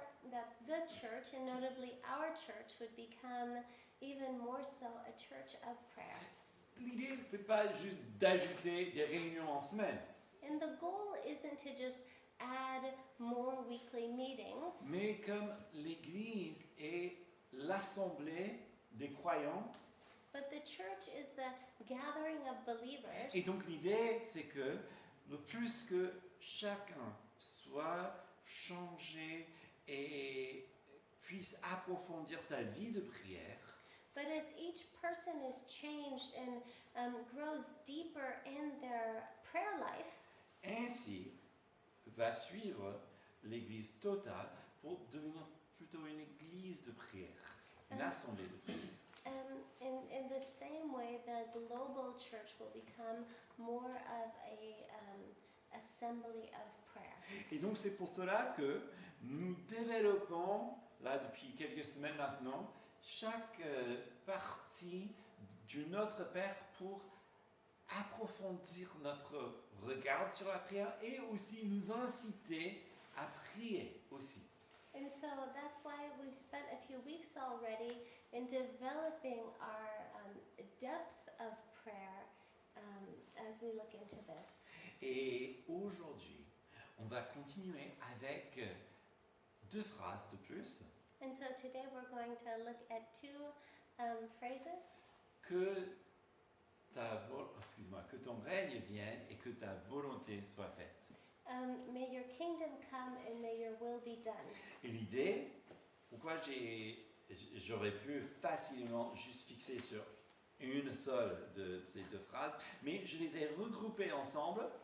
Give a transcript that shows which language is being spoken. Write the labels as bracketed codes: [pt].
[en] That the church, and notably our church, would become even more so a church of prayer. [fr] L'idée, c'est pas juste d'ajouter des réunions en semaine. [en] And the goal isn't to just add more weekly meetings. [fr] Mais comme l'Église est l'assemblée des croyants, [en] But the church is the gathering of believers. [fr] et donc l'idée, c'est que le plus que chacun soit changé et puisse approfondir sa vie de prière, [en] But as each person is changed and grows deeper in their prayer life, [fr] ainsi va suivre l'Église totale pour devenir plutôt une Église de prière, une assemblée de prière. [en] in the same way, the global church will become more of a assembly of prayer. [fr] Et donc c'est pour cela que nous développons, là depuis quelques semaines maintenant, chaque partie du Notre Père pour approfondir notre regard sur la prière et aussi nous inciter à prier aussi. [en] And so that's why we've spent a few weeks already in developing our depth of prayer as we look into this. [fr] Et aujourd'hui, on va continuer avec deux phrases de plus. [en] And so today we're going to look at two phrases. [fr] Que que ton règne vienne et que ta volonté soit faite. [en] May your kingdom come and may your will be done. [fr] Et l'idée, pourquoi j'aurais pu facilement juste fixer sur une seule de ces deux phrases, mais je les ai regroupées ensemble.